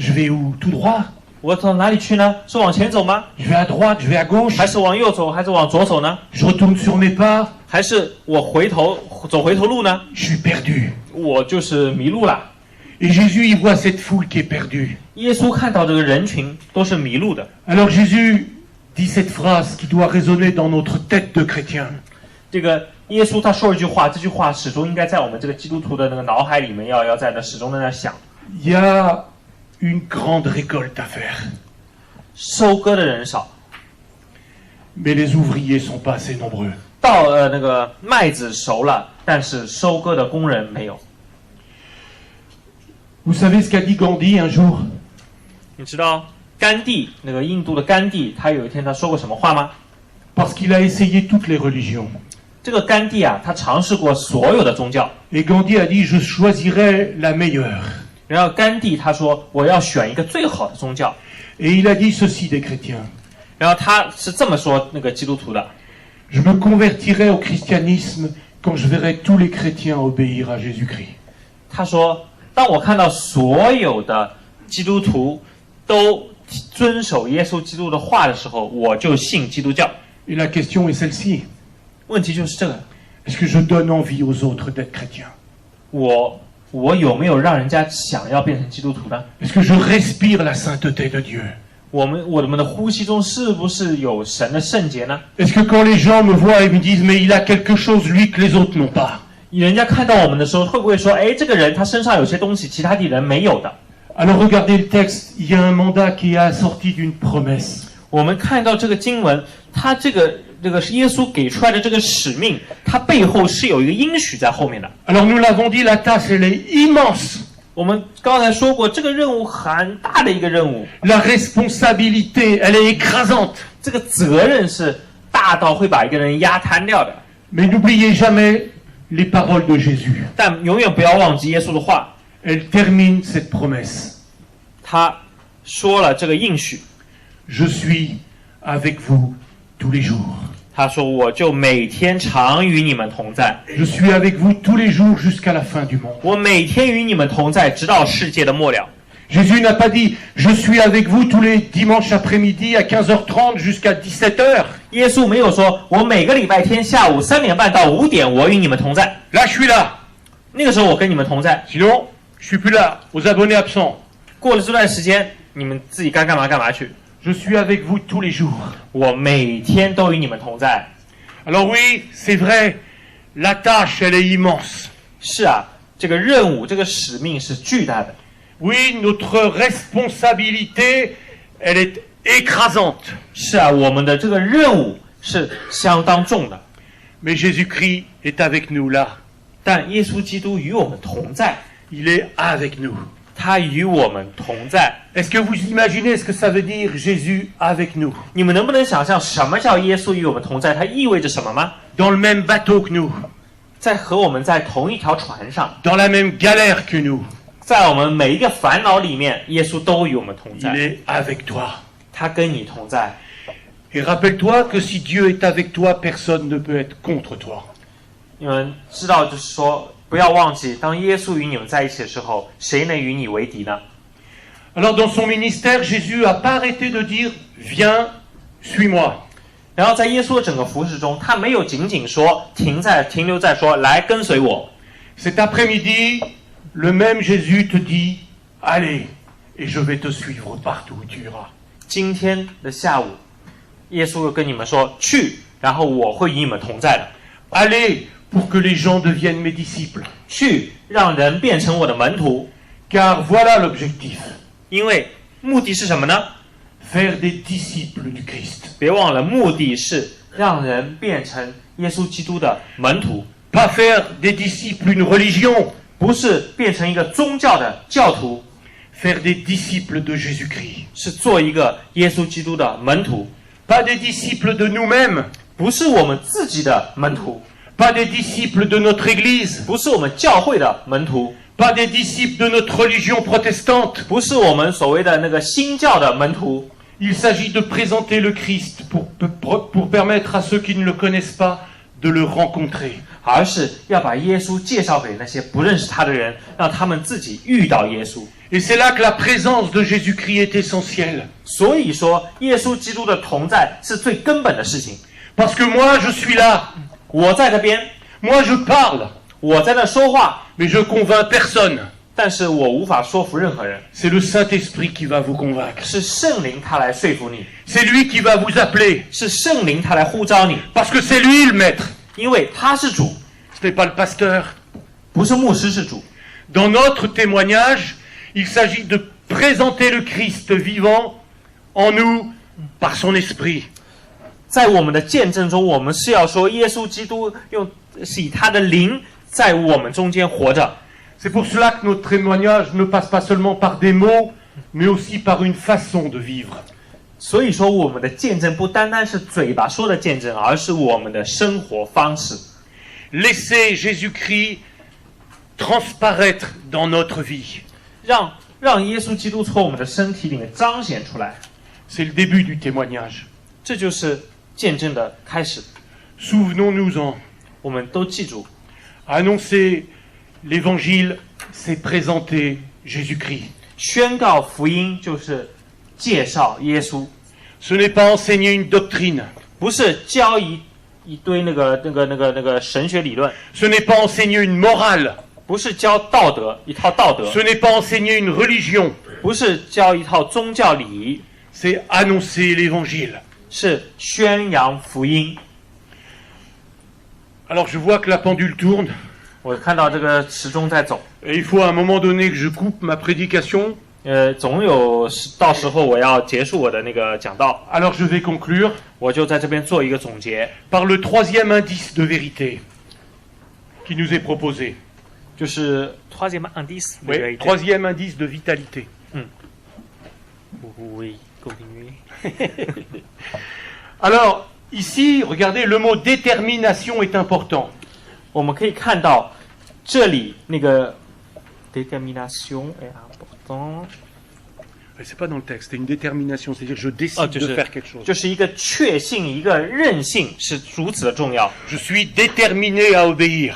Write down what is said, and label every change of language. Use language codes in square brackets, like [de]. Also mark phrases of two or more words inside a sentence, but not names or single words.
[fr] Je vais où? Tout droit? [zh] 我到哪里去呢？是往前走吗？ [fr] Je vais à droite? Je vais à gauche? [zh] 还是往右走？还是往左走呢？ [fr] Je retourne sur mes pas? [zh] 还是我走回头路呢？ [fr] Je suis perdu. [zh] 我就是迷路了。 [fr] Et Jésus, il voit cette foule qui est perdue. [zh] 耶稣看到这个人群都是迷路的。 [fr] Alors Jésus dit cette phrase qui doit résonner dans notre tête de chrétien. [zh] 这个耶稣他说一句话，这句话始终应该在我们这个基督徒的那个脑海里面要在那始终在那想。 [fr] Il y a une grande récolte à faire. [zh] 收割的人少， [fr] Mais les ouvriers sont pas assez nombreux. [zh] 到那个麦子熟了，但是收割的工人没有。 [fr] Vous savez ce qu'a dit Gandhi un jour? [zh] 你知道甘地那个印度的甘地，他有一天他说过什么话吗？ [fr] Parce qu'il a essayé toutes les religions. [zh] 这个甘地啊，他尝试过所有的宗教。 [fr] Et Gandhi a dit, je choisirai la meilleure. [zh] 然后甘地他说，我要选一个最好的宗教。 [fr] Et il a dit ceci des chrétiens. [zh] 然后他是这么说那个基督徒的： [fr] Je me convertirai au christianisme quand je verrai tous les chrétiens obéir à Jésus-Christ. [zh] 他说，当我看到所有的基督徒都遵守耶稣基督的话的时候，我就信基督教。 [fr] Et la question est celle-ci. [zh] 问题就是这个： [fr] Est-ce que je donne envie aux autres d'être chrétiens? [zh] 我有没有让人家想要变成基督徒呢？ [fr] Est-ce que je respire la sainteté de Dieu? [zh] 我们的呼吸中是不是有神的圣洁呢？ [fr] Est-ce que quand les gens me voient et me disent, mais il a quelque chose, lui, que les autres n'ont pas? [zh] 人家看到我们的时候，会不会说：“哎，这个人他身上有些东西，其他的人没有的？” [fr] Alors regardez le texte, il y a un mandat qui est assorti d'une promesse. [zh] 我们看到这个经文，它这个是耶稣给出来的这个使命，它背后是有一个应许在后面的。 [fr] Alors nous l'avons dit, la tâche, elle est immense. [zh] 我们刚才说过，这个任务很大的一个任务， [fr] La responsabilité, elle est écrasante. [zh] 这个责任是大到会把一个人压瘫掉的。 [fr] Mais n'oubliez jamais les paroles de Jésus. [zh] 但永远不要忘记耶稣的话， [fr] Elle termine cette promesse. [zh] 他说了这个应许， [fr] Je suis avec vous tous les jours. [zh] 他说：“我就每天常与你们同在， [fr] Je suis avec vous tous les jours jusqu'à la fin du monde. [zh] 我每天与你们同在，直到世界的末了。” [fr] Jésus n'a pas dit « Je suis avec vous tous les dimanches après-midi à 15h30 jusqu'à 17h. [zh] 耶稣没有说：“我每个礼拜天下午3点半到5点，我与你们同在。 [fr] Là, je suis là. » [zh] 那个时候我跟你们同在。 [fr] Sinon, je suis plus là, aux abonnés absents. [zh] 过了这段时间，你们自己该干嘛干嘛去。 [fr] Je suis avec vous tous les jours. [zh] 我每天都与你们同在。 [fr] Alors oui, c'est vrai, la tâche, elle est immense. [zh] 是啊，这个任务，这个使命是巨大的。 [fr] Oui, notre responsabilité, elle est écrasante. [zh] 是啊，我们的这个任务是相当重的。 [fr] Mais Jésus-Christ est avec nous là. [zh] 但耶稣基督与我们同在， [fr] Il est avec nous. [zh] 他与我们同在。 [fr] Est-ce que vous imaginez ce que ça veut dire Jésus avec nous? [zh] 你们能不能想象什么叫耶稣与我们同在？它意味着什么吗？ [fr] Dans le même bateau que nous, [zh] 在和我们在同一条船上， [fr] dans la même galère que nous. [zh] 在我们每一个烦恼里面，耶稣都与我们同 [fr] Il [zh] 在。 [fr] est avec toi. [zh] 他跟你同在。 [fr] Et rappelle-toi que si Dieu est avec toi, personne ne peut être contre toi. [zh] 你们知道，就是说，不要忘记，当耶稣与你们在一起的时候，谁能与你为敌呢？ [fr] Alors dans son ministère, Jésus n'a pas arrêté de dire « Viens, suis-moi ». [zh] 然后在耶稣的整个服事中，他没有仅仅说停留在说来跟随我。 [fr] Cet après-midi, le même Jésus te dit « Allez, et je vais te suivre partout où tu iras. [zh] 今天的下午，耶稣又跟你们说去，然后我会与你们同在的。 [fr] Allez pour que les gens deviennent mes disciples. [zh] 去，让人变成我的门徒。 [fr] Car voilà l'objectif. [zh] 因为目的是什么呢？ [fr] Faire des disciples du Christ. [zh] 别忘了，目的是让人变成耶稣基督的门徒， [fr] Pas faire des disciples une religion. [zh] 不是变成一个宗教的教徒， [fr] Faire des disciples de Jésus-Christ. [zh] 是做一个耶稣基督的门徒， [fr] Pas des disciples de nous-mêmes. [zh] 不是我们自己的门徒， [fr] pas des disciples de notre Église, [zh] 不是我们教会的门徒， [fr] pas des disciples de notre religion protestante. [zh] 不是我们所谓的那个新教的门徒。 [fr] Il s'agit de présenter le Christ pour permettre à ceux qui ne le connaissent pas de le rencontrer. [zh] 而是要把耶稣介绍给那些不认识他的人，让他们自己遇到耶稣。 [fr] Et c'est là que la présence de Jésus-Christ est essentielle. [zh] 所以说，耶稣基督的同在是最根本的事情。 [fr] Parce que moi, je suis là. [zh] 我在这边， [fr] Moi, je parle. [zh] 我在那说话， [fr] Mais je convainc personne. [zh] 但是我无法说服任何人， [fr] C'est le Saint-Esprit qui va vous convaincre. [zh] 是圣灵他来说服你， [fr] C'est lui qui va vous appeler. [zh] 是圣灵他来呼召你， [fr] Parce que c'est lui le maître. [zh] 因为他是主， [fr] Ce n'est pas le pasteur. [zh] 不是牧师是主。 [fr] Dans notre témoignage, il s'agit de présenter le Christ vivant en nous par son esprit. [zh] 在我们的见证中，我们是要说耶稣基督是以他的灵在我们中间活着。 [fr] C'est pour cela que notre témoignage ne passe pas seulement par des mots, mais aussi par une façon de vivre. [zh] 所以说，我们的见证不单单是嘴巴说的见证，而是我们的生活方式。 [fr] Laissez Jésus-Christ transparaître dans notre vie. [zh] 让耶稣基督从我们的身体里面彰显出来， [fr] C'est le début du témoignage. [zh] 这就是见证的开始。 [fr] Souvenons-nous-en. [zh] 我们都记住， [fr] Annoncer l'évangile, c'est présenter Jésus-Christ. [zh] 宣告福音就是介绍耶稣， [fr] Ce n'est pas enseigner une doctrine. [zh] 不是教一堆那个神学理论， [fr] Ce n'est pas enseigner une morale. [zh] 不是教道德一套道德， [fr] Ce n'est pas enseigner une religion. [zh] 不是教一套宗教礼仪， [fr] C'est annoncer l'évangile. [zh] 是宣扬福音。 [fr] Alors je vois que la pendule tourne [zh] 我看到这个时钟在走， [fr] et il faut à un moment donné que je coupe ma prédication. [zh] 总有到时候我要结束我的那个讲道， [fr] Alors je vais conclure [zh] 我就在这边做一个总结， [fr] par le troisième indice de vérité qui nous est proposé. 就是 troisième indice de Oui, vérité. troisième indice de vitalité. Oui, continuez. Alors ici, regardez, le mot détermination est important. [zh] 我们可以看到这里那个 [fr] détermination est important， C'est pas dans le texte, c'est une détermination, c'est-à-dire je décide de faire quelque chose. [zh] 就是一个确信，一个韧性是如此的重要。 [fr] Je suis déterminé à obéir.